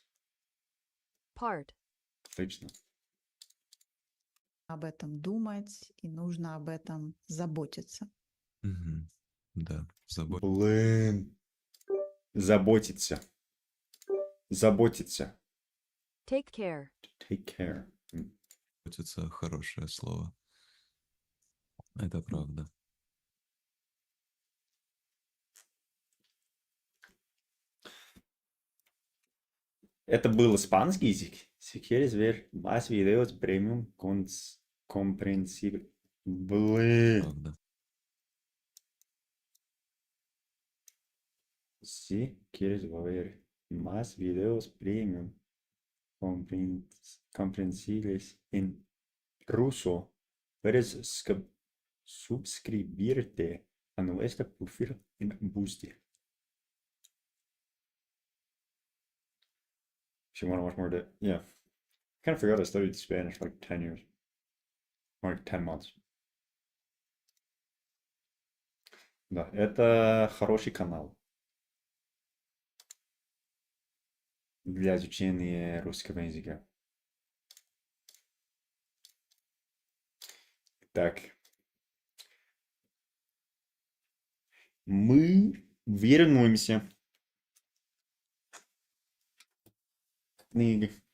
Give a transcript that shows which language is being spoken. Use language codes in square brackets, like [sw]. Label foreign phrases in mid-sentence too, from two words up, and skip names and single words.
[en] Part. [ru] Отлично. об этом думать и нужно об этом заботиться. Мгм. Да, Блин. Заботиться. Заботиться. [en] Take care. Take care. [ru] заботиться хорошее слово. Это правда. Это был испанский язык. [es] Si quieres ver más videos premium comprensible. [ru] Блин. Правда. [es] Si quieres ver más videos premium comprensibles en ruso, puedes suscribirte a nuestro perfil en Boosty. [en] If you want to watch more, yeah. kind of forgot I studied Spanish for like 10 years. Or like 10 months. [ru] Да, это хороший канал для изучения русского языка. Так, мы вернемся к книге.